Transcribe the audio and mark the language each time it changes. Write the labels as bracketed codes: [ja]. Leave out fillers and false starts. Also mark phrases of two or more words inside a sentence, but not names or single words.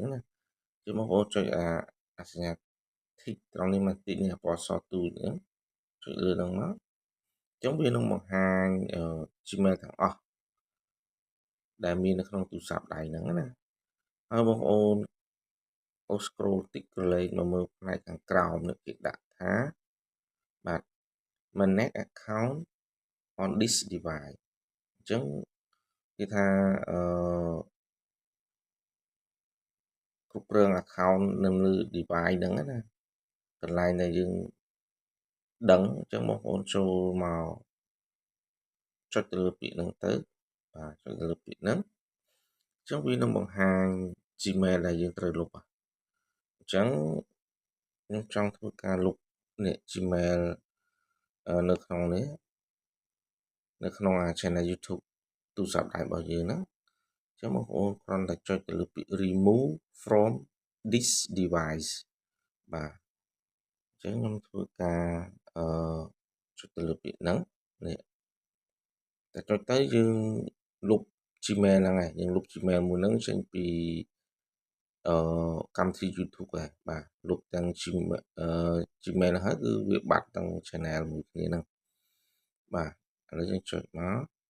[km] ណាគឺបងប្អូនចុចសញ្ញា tick ត្រង់នេះមកតិចនេះពណ៌សទូចហ្នឹងចុចលើហ្នឹងមកអញ្ចឹងវានឹងបង្ហាញGmail ទាំងអស់ដែលមាននៅក្នុងទូរស័ព្ទដៃហ្នឹងណាហើយបងប្អូនscroll តិចក្រឡេកមកមើលផ្នែកខាងក្រោមនេះគេដាក់ថាបាទ [en] manage account on this device [km] អញ្ចឹងគេថា គ្រប់គ្រង account នៅលើ device ហ្នឹងណាកន្លែងដែលយើងដឹងអញ្ចឹងបងប្អូនចូលមកចុចទៅលើពាក្យហ្នឹងទៅបាទចុចទៅលើពា ក្យហ្នឹងអញ្ចឹងវានឹងបង្ហាញ Gmail ដែលយើងត្រូវលុបអញ្ចឹងខ្ញុំចង់ធ្វើការលុបនេះ Gmail នៅក្នុងនេះនៅក្នុងchannel YouTube ទូរស័ព្ទដៃរបស់យើងហ្នឹងអញ្ចឹងបងប្អូនគ្រា ន់តែចុចទៅលើពាក្យ [en] remove from this device [km] បាទអញ្ចឹងខ្ញុំធ្វើការចុចទៅលើពាក្យហ្នឹងនេះតែចុចទៅយើងលុប Gmail ហ្នឹងហើយយើងលុប Gmail មួយហ្នឹងចេញពីកម្មវិធី YouTube ដែរបាទលុបទាំង Gmail ហើយគឺវាបាត់ទាំង channel មួយគ្នាហ្នឹងបាទឥឡូវយើងចុចមក